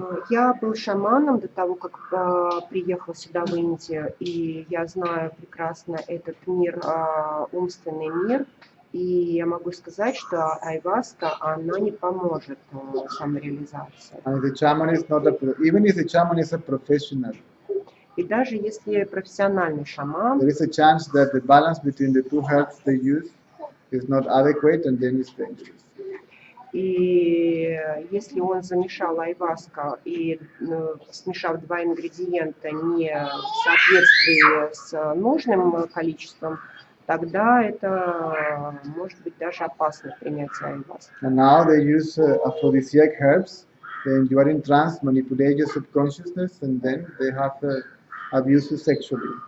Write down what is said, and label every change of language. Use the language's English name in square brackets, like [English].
[Russian] Я был шаманом до того, как приехал сюда в Индию, и я знаю прекрасно этот мир, умственный мир, и я могу сказать, что айваска, она не поможет самореализации. [English] And the shaman is not even if the shaman is a professional, [Russian] И даже если профессиональный шаман, [English] there is a chance that the balance between the two herbs they use is not adequate and then it's dangerous. [Russian] и если он замешал айваска и смешав два ингредиента не в соответствии с нужным количеством, тогда это может быть даже опасно принятие айваски. [English] And now they use aphrodisiac herbs. Then you are in trance, manipulate your subconsciousness, and then they have abuse you sexually.